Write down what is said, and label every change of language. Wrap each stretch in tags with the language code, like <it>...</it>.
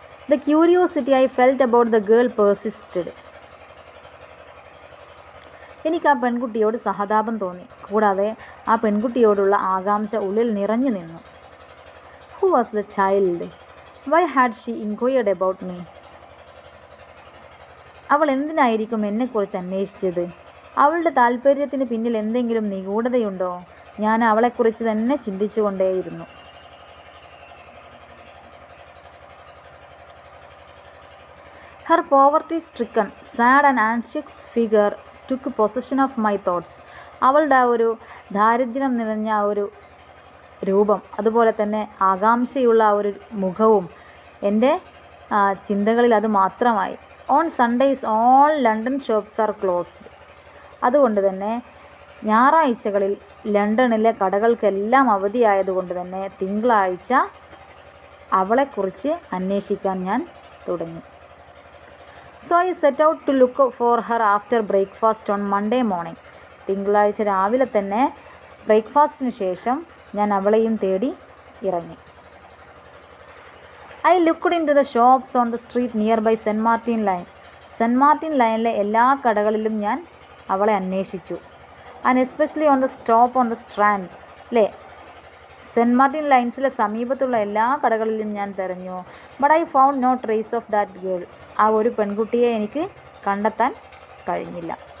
<en>The curiosity I felt about the girl persisted.</en> <ml>എനിക്ക് ആ പെൺകുട്ടിയോട് സഹതാപം തോന്നി. കൂടാതെ ആ പെൺകുട്ടിയോടുള്ള ആകാംക്ഷ ഉള്ളിൽ നിറഞ്ഞു നിന്നു.</ml> <en>Who was the child? Why had she inquired about me?</en> <ml>അവൾ എന്തിനായിരിക്കും എന്നെക്കുറിച്ച് അന്വേഷിച്ചത്? അവളുടെ താല്പര്യത്തിന് പിന്നിൽ എന്തെങ്കിലും നിഗൂഢതയുണ്ടോ? ഞാൻ അവളെക്കുറിച്ച് തന്നെ ചിന്തിച്ചുകൊണ്ടേയിരുന്നു.</ml> <en>Her poverty-stricken, sad and anxious figure took possession of my thoughts.</en> <ml>അവളുടെ ആ ഒരു ദാരിദ്ര്യം നിറഞ്ഞ ആ ഒരു രൂപം, അതുപോലെ തന്നെ ആകാംക്ഷയുള്ള ആ ഒരു മുഖവും എൻ്റെ ചിന്തകളിൽ അത് മാത്രമായി.</ml> <en>On Sundays all London shops are closed.</en> <ml>അതുകൊണ്ട് തന്നെ ഞായറാഴ്ചകളിൽ ലണ്ടനിലെ കടകൾക്കെല്ലാം അവധിയായതുകൊണ്ട് തന്നെ തിങ്കളാഴ്ച അവളെക്കുറിച്ച് അന്വേഷിക്കാൻ ഞാൻ തുടങ്ങി.</ml> <en>So I set out to look for her after breakfast on Monday morning.</en> <ml>തിങ്കളാഴ്ച രാവിലെ തന്നെ ബ്രേക്ക്ഫാസ്റ്റിന് ശേഷം ഞാൻ അവളെയും തേടി ഇറങ്ങി.</ml> <en>I looked into the shops on the street nearby St. Martin Line.</en> <ml>Cent Martin ലൈനിലെ എല്ലാ കടകളിലും ഞാൻ അവളെ അന്വേഷിച്ചു.</ml> <en>And especially on the stop on the Strand.</en> <ml>അല്ലേ, സെൻറ്റ് മാർട്ടിൻ ലൈൻസിലെ സമീപത്തുള്ള എല്ലാ കടകളിലും ഞാൻ തിരഞ്ഞു.</ml> <en>But I found no trace of that girl.</en> <ml>ആ ഒരു പെൺകുട്ടിയെ എനിക്ക് കണ്ടെത്താൻ കഴിഞ്ഞില്ല.</ml>